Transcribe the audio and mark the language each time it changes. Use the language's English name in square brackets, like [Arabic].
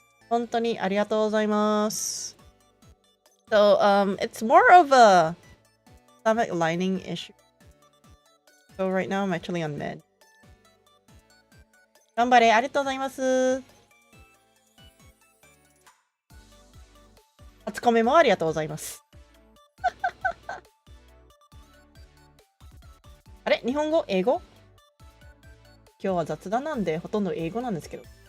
[Japanese] 本当にありがとうございます. [English] So, it's more of a stomach lining issue. So right now I'm actually on med. [Japanese] 頑張れ、ありがとうございます. 初コメもありがとうございます. 日本語英語今日は雑談なんでほとんど英語なんですけど。